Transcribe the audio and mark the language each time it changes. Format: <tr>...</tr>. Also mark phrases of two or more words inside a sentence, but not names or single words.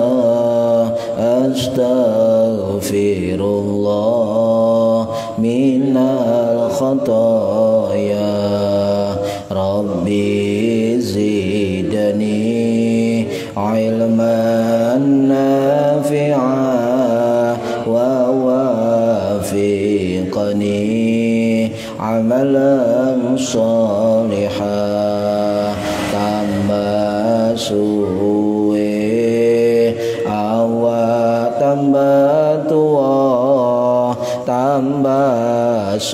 <ar>أستغفر الله من الخطايا. رب زدني علما نافعا ووفقني عملا صالحا.</ar> <jv>Tambah suwe awak tambah tua, tambah</jv>